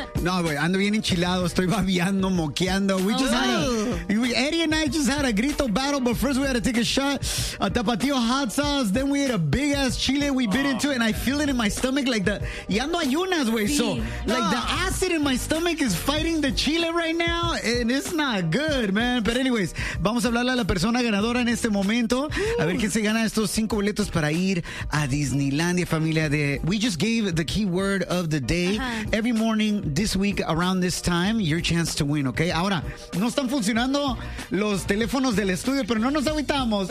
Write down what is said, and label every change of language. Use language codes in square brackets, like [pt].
[es] No, güey, ando bien enchilado, estoy babeando, moqueando. [en] Eddie and I just had a grito battle, but first we had to take a shot. A tapatio hot sauce, then we had a big ass chile we bit into it, and I feel it in my stomach like the. [es] Y ando ayunas, güey, sí. [en] Like the acid in my stomach is fighting the chile right now, and it's not good, man. But anyways, [es] vamos a hablarle a la persona ganadora en este momento. A ver quién se gana estos 5 boletos para ir a Disneylandia, familia de. [en] We just gave the keyword of the day. Uh-huh. Every morning this week around this time, your chance to win, okay? [es] Ahora, no están funcionando los teléfonos del estudio, pero no nos agüitamos.